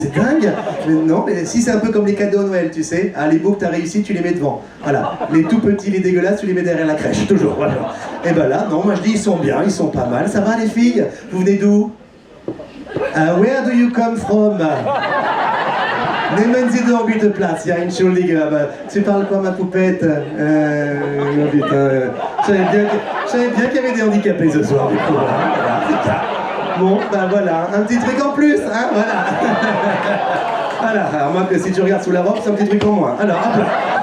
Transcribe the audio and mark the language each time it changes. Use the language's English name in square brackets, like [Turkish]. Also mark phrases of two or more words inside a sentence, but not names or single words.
[French] C'est dingue. Mais non, mais si c'est un peu comme les cadeaux à Noël, tu sais. Ah, les beaux que t'as réussi, tu les mets devant. Voilà. Les tout petits, les dégueulasses, tu les mets derrière la crèche, toujours. Voilà. Et ben là, non, moi je dis ils sont bien, ils sont pas mal. Ça va les filles? Vous venez d'où? [English] Where do you come from? [German] Nehmen Sie doch bitte Platz. Ja, entschuldige, [French] aber tu parles quoi ma poupette? Oh, putain, je savais bien qu'il y avait des handicapés ce soir, du coup. Voilà. Bon, ben voilà, un petit truc en plus, hein, voilà. Voilà, alors moi, si tu regardes sous la robe, c'est un petit truc en moins. Alors, hop là.